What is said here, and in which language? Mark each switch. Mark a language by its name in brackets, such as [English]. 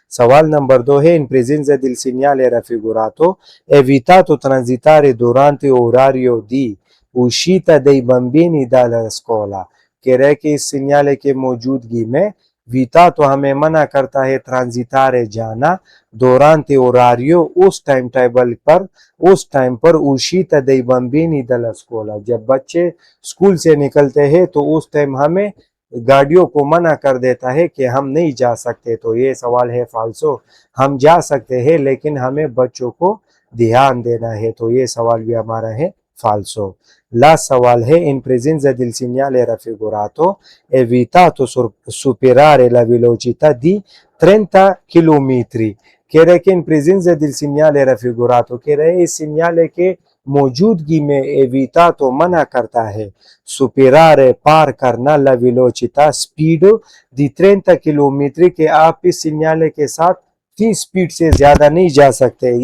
[Hindi] सवाल नंबर 2 है, [Italian] in presenza del segnale raffigurato è vietato transitare durante orario di uscita dei bambini dalla scuola। [Hindi] कह रहे कि इस सिग्नाले के मौजूदगी में विता तो हमें मना करता है ट्रांजिटारे जाना, [Italian] durante orario [Hindi] उस टाइम टेबल पर, उस टाइम पर, [Italian] uscita dei bambini dalla scuola [Hindi] जब बच्चे स्कूल से निकलते हैं तो उस टाइम हमें गाड़ियों को मना कर देता है कि हम नहीं जा सकते। तो ये सवाल है फाल्सो। हम जा सकते हैं लेकिन हमें बच्चों को ध्यान देना है। तो ये सवाल भी हमारा है falso. [Italian] La [Hindi] सवाल है, [Italian] in presenza del segnale raffigurato è vietato superare la velocità di 30 km. [Hindi] कह रहे कि [Italian] in presenza del segnale raffigurato, [Hindi] कह रहे इस सिग्नाले के मौजूदगी में evitato मना करता है superare पार करना [Italian] la velocità [Hindi] speed [Italian] di 30 km [Hindi] के आप इस सिग्नाले के साथ 30 स्पीड से ज्यादा नहीं जा सकते।